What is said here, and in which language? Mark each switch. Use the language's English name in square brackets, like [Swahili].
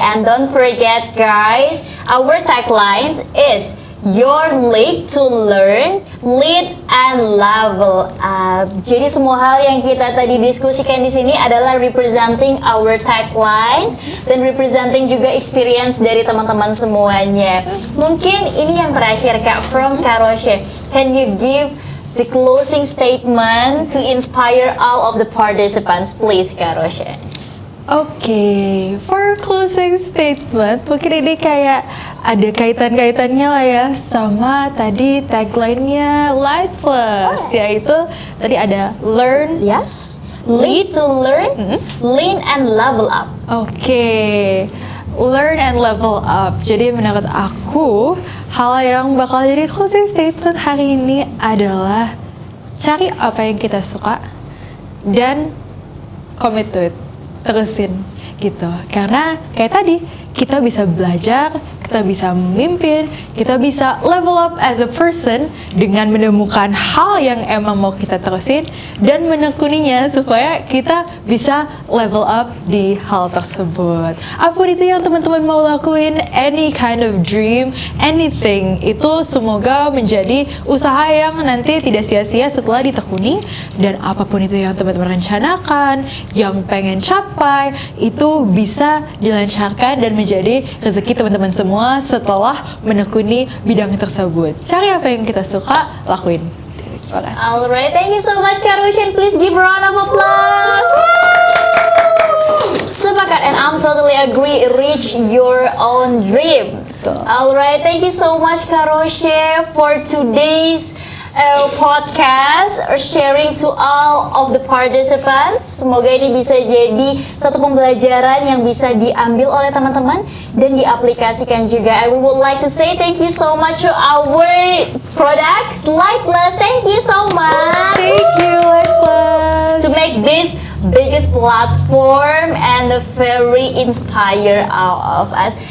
[English] And don't forget guys, our tagline is Your League to Learn, Lead, and Level Up. [Indonesian] Jadi semua hal yang kita tadi diskusikan di sini adalah [English] representing our tagline [Indonesian] dan representing juga experience dari teman-teman semuanya. Mungkin ini yang terakhir Kak, [English] from [Indonesian] Kak Roche. [English] Can you give the closing statement to inspire all of the participants, please Kak Roche? [Indonesian] Oke, [English] for closing statement, [Indonesian] mungkin ini kayak ada kaitan-kaitannya lah ya sama tadi tagline-nya Light Plus, yaitu tadi ada learn, [English] Yes, lead to learn, lean and level up. Oke, learn and level up. [Indonesian] Jadi menurut aku, hal yang bakal jadi closing statement hari ini adalah cari apa yang kita suka dan [English] commit to it, [Indonesian] terusin gitu. Karena kayak tadi, kita bisa belajar, kita bisa memimpin, kita bisa [English] level up as a person [Indonesian] dengan menemukan hal yang emang mau kita terusin dan menekuninya supaya kita bisa level up di hal tersebut. Apapun itu yang teman-teman mau lakuin, [English] any kind of dream, anything, [Indonesian] itu semoga menjadi usaha yang nanti tidak sia-sia setelah ditekuni. Dan apapun itu yang teman-teman rencanakan, yang pengen capai, itu bisa dilancarkan dan menjadi rezeki teman-teman semua setelah menekuni bidang tersebut. Cari apa yang kita suka, lakuin. Terima kasih. [English] Alright, thank you so much Kak Roche. Please give a round of applause. [Indonesian] Sepakat, [English] and I'm totally agree, reach your own dream. Alright, thank you so much Kak Roche for today's podcast, sharing to all of the participants. [Indonesian] Semoga ini bisa jadi satu pembelajaran yang bisa diambil oleh teman-teman dan diaplikasikan juga. [English] And we would like to say thank you so much to our products Light Plus. Thank you so much. Thank you, Light Plus. to make this biggest platform and very inspire all of us.